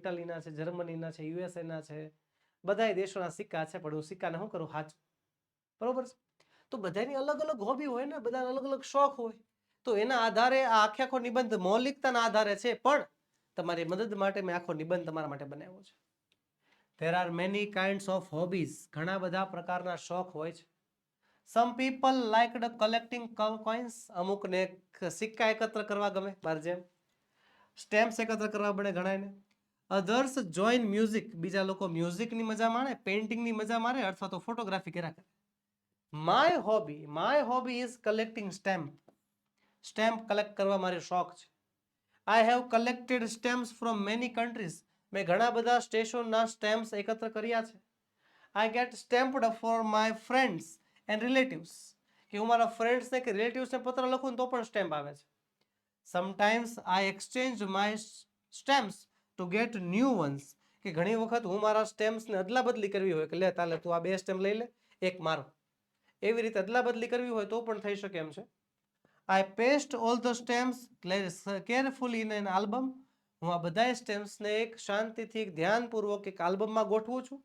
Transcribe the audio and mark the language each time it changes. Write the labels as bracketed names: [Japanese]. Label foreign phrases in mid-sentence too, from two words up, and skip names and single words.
[Gujarati] ઇટાલીના છે, જર્મનીના છે, યુએસએના છે, બધા દેશોના સિક્કા છે. પણ હું સિક્કાને શું કરું? હાચું. બરોબર છે? તો બધાની અલગ અલગ હોબી હોય ને, બધા અલગ અલગ શોખ હોય. તો એના આધારે આ આખો નિબંધ મૌલિકતાના આધારે છે, પણ તમારી મદદ માટે મેં આખો નિબંધ તમારા માટે બનાવ્યો છે. [English] There are many kinds of hobbies. [Gujarati] ઘણા બધા પ્રકારના શોખ હોય છે. [English] Some people liked collecting coins. [Gujarati] અમુકને સિક્કા એકત્ર કરવા ગમે, બાર જેમ સ્ટેમ્પ્સ એકત્ર કરવા બને ઘણાને. [English] Others join music. [Gujarati] બીજા લોકો મ્યુઝિકની મજા માણે, પેઇન્ટિંગની મજા માણે, અથવા તો ફોટોગ્રાફી કર્યા કરે. [English] My hobby is collecting stamp. stamp collect [Gujarati] કરવા મારો શોખ છે. [English] I have collected stamps from many countries. [Gujarati] મેં ઘણા બધા સ્ટેશનના સ્ટેમ્પ્સ એકત્ર કર્યા છે. [English] I get stamped for my friends and relatives. [Gujarati] કે હું મારા ફ્રેન્ડ્સને કે રિલેટિવ્સને પત્ર લખું તો પણ સ્ટેમ્પ આવે છે. [English] Sometimes I exchange my stamps to get new ones. [Gujarati] કે ઘણી વખત હું મારા સ્ટેમ્પ્સને અદલા બદલી કરવી હોય કે લે તાલે તું આ બે સ્ટેમ્પ લઈ લે, એક મારો. એવી રીતે અદલા બદલી કરવી હોય તો પણ થઈ શકે એમ છે. [English] I paste all the stamps carefully in an album. [Gujarati] હું આ બધા સ્ટેમ્સને એક શાંતિથી એક ધ્યાનપૂર્વક એક આલ્બમમાં ગોઠવું છું.